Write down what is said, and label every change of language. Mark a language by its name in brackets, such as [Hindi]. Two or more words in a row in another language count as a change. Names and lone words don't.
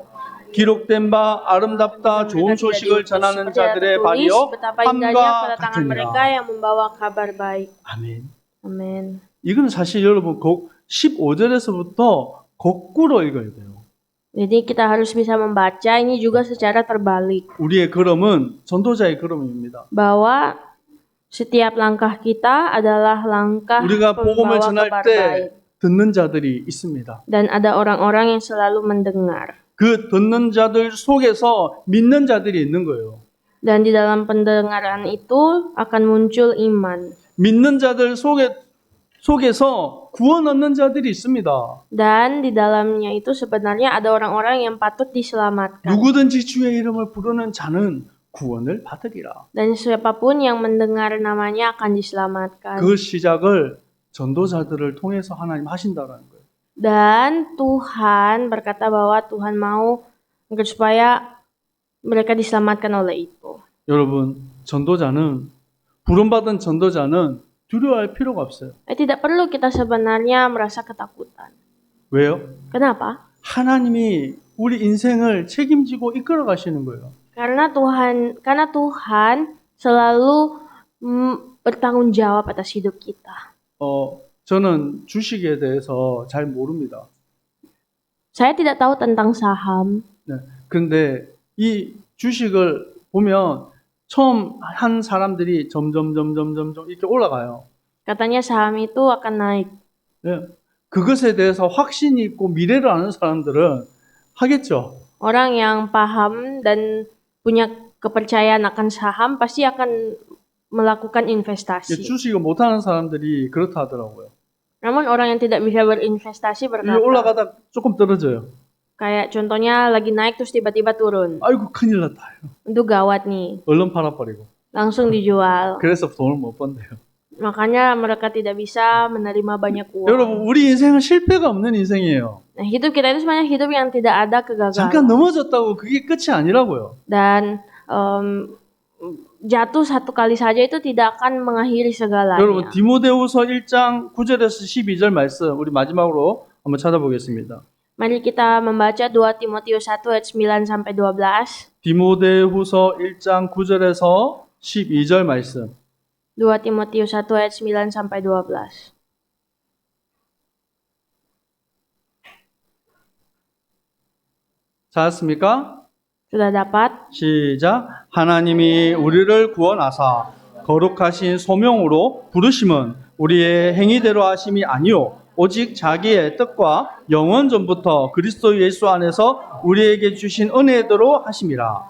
[Korean] 기록된 바 아름답다 좋은 소식을 전하는 자들의 발이여 함과 같으니라. 아멘. [Indonesian] Amin. [Korean] 이건 사실 여러분 15절에서부터 거꾸로 읽어야 돼요. [Indonesian] Jadi kita harus bisa membaca ini juga secara terbalik. [Korean] 우리의 걸음은 전도자의 걸음입니다. [Indonesian] Bahwa setiap langkah kita adalah langkah [Korean] 우리가 복음을 [Indonesian] pembawa [Korean] 전할 [Indonesian] kabar [Korean] 때 [Indonesian] baik. [Korean] 듣는 자들이 있습니다. [Indonesian] Dan ada orang-orang yang selalu mendengar. [Korean] 그 듣는 자들 속에서 믿는 자들이 있는 거예요. [Indonesian] Dan di dalam pendengaran itu akan muncul iman. [Korean] 믿는 자들 속에 속에서 구원 얻는 자들이 있습니다. [Indonesian] Dan di dalamnya itu sebenarnya ada orang-orang yang patut diselamatkan. [Korean] 누구든지 주의 이름을 부르는 자는 구원을 받으리라. [Indonesian] Dan siapapun yang mendengar namanya akan diselamatkan. [Korean] 그 시작을 전도자들을 통해서 하나님 하신다라는 거예요. [Indonesian] Dan Tuhan berkata bahwa Tuhan mau agar supaya mereka diselamatkan oleh itu. [Korean] 여러분, 부름받은 전도자는 두려워할 필요가 없어요. [Indonesian] Tidak perlu kita sebenarnya merasa ketakutan. [Korean] 왜요? [Indonesian] Kenapa? [Korean] 하나님이 우리 인생을 책임지고 이끌어 가시는 거예요. [Indonesian] Karena Tuhan selalu bertanggung jawab atas hidup kita. [Korean] 저는 주식에 대해서 잘 모릅니다. [Indonesian] Saya tidak tahu tentang saham. [Korean] 네. 그런데 이 주식을 보면 처음 한 사람들이 점점 이렇게 올라가요. [Indonesian] Katanya saham itu akan naik. [Korean] 네. 그것에 대해서 확신이 있고 미래를 아는 사람들은 하겠죠. [Indonesian] Orang yang paham dan punya kepercayaan akan saham pasti akan melakukan investasi. [Korean] 주식을 못하는 사람들이 그렇다 하더라고요. [Indonesian] Namun orang yang tidak bisa berinvestasi [Korean] 이게 [Indonesian] berkata, [Korean] 올라가다 조금 떨어져요. [Indonesian] kayak contohnya lagi naik terus tiba-tiba turun. [Korean] 아이고 큰일 났다. [Indonesian] Itu gawat nih. [Korean] 얼른 팔아버리고. [Indonesian] Langsung dijual. [Korean] 그래서 돈을 못 번대요. [Indonesian] Makanya mereka tidak bisa menerima banyak uang. [Korean] 여러분, 우리 인생은 실패가 없는 인생이에요. [Indonesian] Nah, hidup kita itu sebenarnya hidup yang tidak ada kegagalan. [Korean] 잠깐 넘어졌다고 그게 끝이 아니라고요. [Indonesian] Dan jatuh satu kali saja itu tidak akan mengakhiri segalanya. [Korean] 여러분, 디모데후서 1장 9절에서 12절 말씀 우리 마지막으로 한번 찾아보겠습니다. [Indonesian] Mari kita membaca 2 Timotius 1 ayat 9 sampai 12. [Korean] 디모데후서 1장 9절에서 12절 말씀. [Indonesian] 2 Timotius 1 ayat 9 sampai 12. [Korean] 찾았습니까? [Indonesian] Sudah dapat? [Korean] 시작. 하나님이 우리를 구원하사 거룩하신 소명으로 부르심은 우리의 행위대로 하심이 아니요 오직 자기의 뜻과 영원 전부터 그리스도 예수 안에서 우리에게 주신 은혜대로 하심이라.